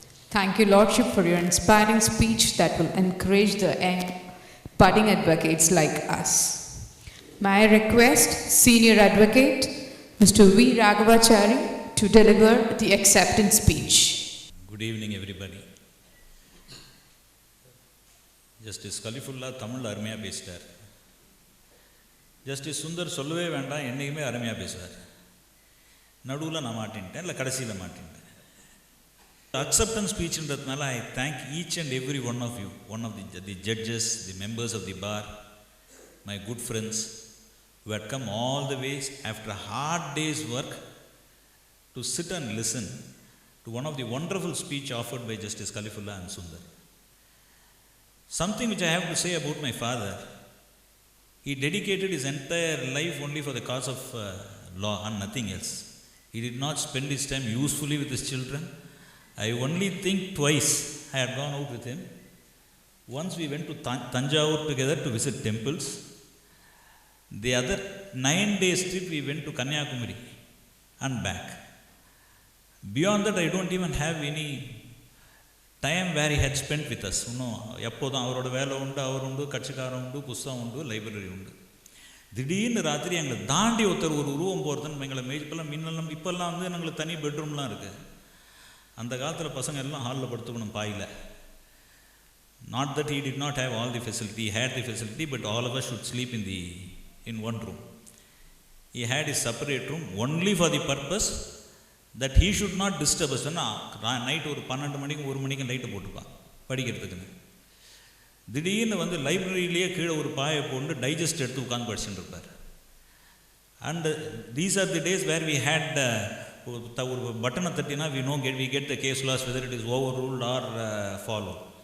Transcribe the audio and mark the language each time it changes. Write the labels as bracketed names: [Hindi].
[English] Thank you, Lordship, for your inspiring speech that will encourage the young budding advocates like us. May I request Senior Advocate Mr. V. Raghavachari to deliver the acceptance speech. Good evening, everybody. [Tamil] Justice Kalifulla Tamil அருமையாக பேசிட்டார். Justice Sundar சொல்லவே வேண்டாம், என்னைக்குமே அருமையாக பேசுவார். நடுவில் நான் மாட்டின்ட்டேன், இல்லை கடைசியில் மாட்டின்ட்டேன். [English] Acceptance speechன்றதுனால I thank each and every one of you, one of the judges, the members of the bar, my good friends who had come all the way after a hard day's work to sit and listen to one of the wonderful speech offered by Justice Kalifulla and Sundar. Something which I have to say about my father, he dedicated his entire life only for the cause of law and nothing else. He did not spend his time usefully with his children. I only think twice I had gone out with him. Once we went to Tanjavur together to visit temples. The other 9 days trip we went to Kanyakumari and back. Beyond that I don't even have any time where he had spent with us. [Tamil] எப்போதும் அவரோட வேலை உண்டு, அவர் உண்டு, கட்சிக்காரன் உண்டு, புஸ்தகம் உண்டு, library உண்டு. திடீர்னு ராத்திரி எங்களை தாண்டி ஒருத்தர் ஒரு உருவம் போகிறதுன்னு எங்களை மேய்ப்பெல்லாம் மின்னெல்லாம் இப்போல்லாம் வந்து எங்களுக்கு தனி பெட்ரூம்லாம் இருக்குது. அந்த காலத்தில் பசங்க எல்லாம் ஹாலில் படுத்துக்கணும் boil. [English] Not that he did not have all the facility, he had the facility, but all of us should sleep in one room. He had his separate room only for the purpose that he should not disturb us. [Tamil] Night ஒரு 12 மணிக்கு 1 மணிக்கு லைட்டை போட்டுப்பான் படிக்கிறதுக்குன்னு. திடீர்னு வந்து லைப்ரரியிலேயே கீழே ஒரு பாயை போட்டு டைஜஸ்ட் எடுத்து உட்காந்து படிச்சுட்டு இருப்பார். [English] and these are the days where we had [Tamil] ஒரு பட்டனை தட்டினா [English] we get the case laws whether it is overruled or followed.